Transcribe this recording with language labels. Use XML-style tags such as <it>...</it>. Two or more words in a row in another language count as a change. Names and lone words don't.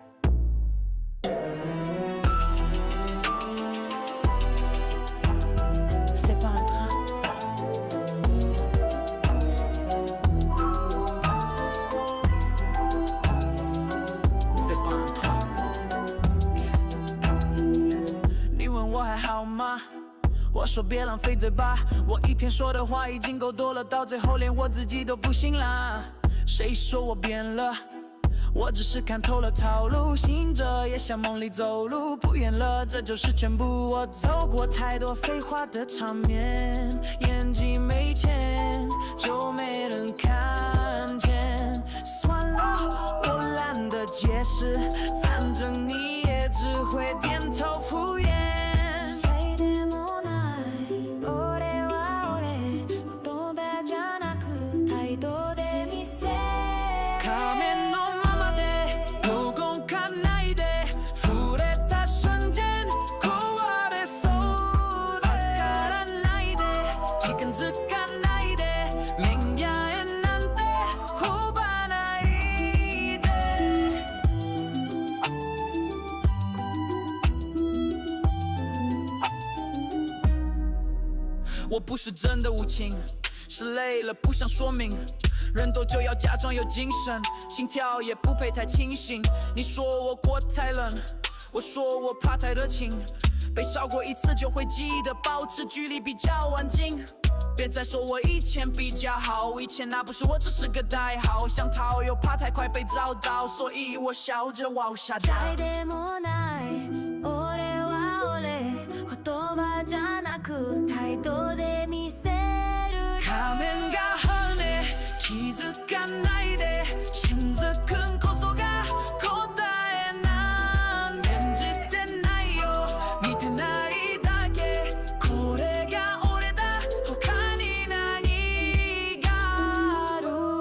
<fr>C'est pas un drame. C'est pas un drame.</fr> <zh>你问我还好吗？我说别浪费嘴巴，我一天说的话已经够多了，到最后连我自己都不信啦。谁说我变了？我只是看透了套路，醒着也像梦里走路，不演了，这就是全部。我走过太多废话的场面，演技没钱就没人看见。算了，我懒得解释，反正你也只会点头敷衍。</zh> <ja>谁でもない俺は俺言葉じゃなく態度で見せる仮面のままで動かないで触れた瞬間壊れそうでわからないで近づかないで面やえなんて呼ばないで</ja> <zh>我不是真的无情，是累了不想说明，人多就要假装有精神，心跳也不配太清醒。你说我过太冷，我说我怕太热情，被烧过一次就会记得，保持距离比较安静。别再说我以前比较好，以前那不是我，只是个代号。想逃又怕太快被找到，所以我笑着往下掉。</zh> <ja>誰でもない俺は俺言葉じゃなく態度で見せる仮面が跳ね気づかないでしんずくんこそが答えなん演じてないよ見てないだけこれが俺だ他に何がある</ja>